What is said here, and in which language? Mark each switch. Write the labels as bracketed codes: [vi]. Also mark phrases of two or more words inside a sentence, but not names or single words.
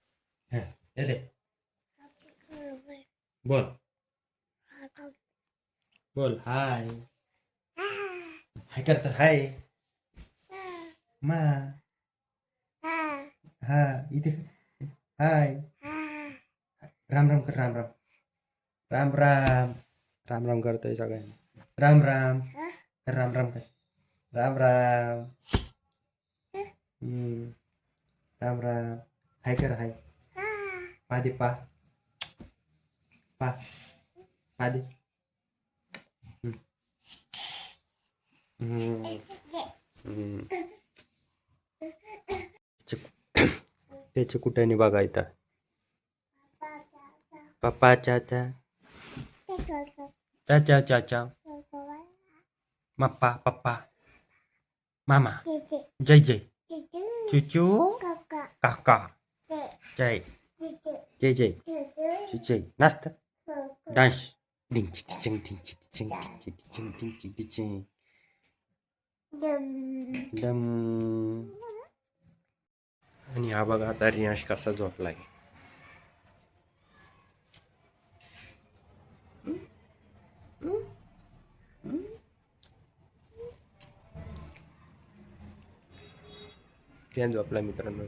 [mr] बोल बोल हाय. हाय करत हाय मा. हा इथे हाय. राम राम कर. राम राम राम राम राम राम करतोय सगळ्यांना. राम राम राम राम कर. राम राम. राम राम. हाय कर हाय. पादे पा पा पादे. त्याचे कुठे बघायता. पप्पा चाचा चाचा चाचा मप्पा पप्पा मामा जय जय चुचू काका जय जय जय जय. नाचत डान्स डिंग चिंग डिंग चिंग चिंग डिंग चिंग दम. आणि हा बघा आता रियांश कसा झोपलाय. रियांश झोपला मित्रांनो.